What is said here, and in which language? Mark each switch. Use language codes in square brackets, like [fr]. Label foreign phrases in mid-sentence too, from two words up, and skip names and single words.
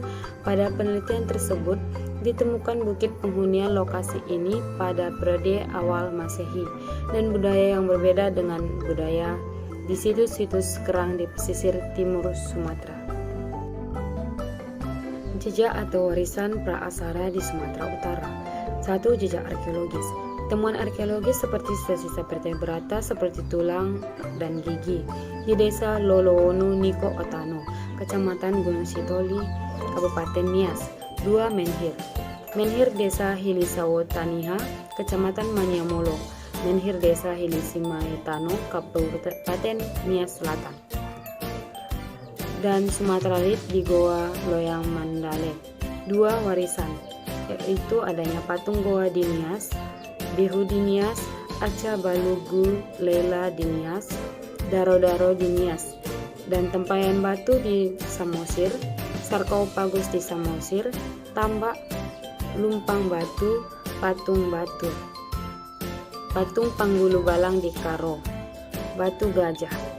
[id] Pada penelitian tersebut ditemukan bukit penghunian lokasi ini pada periode awal Masehi dan budaya yang berbeda dengan budaya di situs-situs kerang di pesisir timur Sumatera. Jejak atau warisan praasara di Sumatera Utara. 1. Jejak arkeologis. Temuan arkeologis seperti sisa-sisa vertebrata seperti tulang dan gigi di Desa Lolowono Niko Otano, Kecamatan Gunung Sitoli, Kabupaten Nias. 2. Menhir. Menhir Desa Hilisawo Taniha, Kecamatan Maniamolo. Menhir Desa Hilisimaetano, Kabupaten Nias Selatan. Dan Sumateralit di Goa Loyang Mandale. 2. Warisan, yaitu adanya patung Goa di Nias, Bihu di Nias, Aca Balugu Lela di Nias, Daro-Daro di Nias, dan tempayan batu di Samosir, Sarkaupagus di Samosir, Tambak Lumpang Batu, patung batu, patung Panggulu Balang di Karo, batu gajah.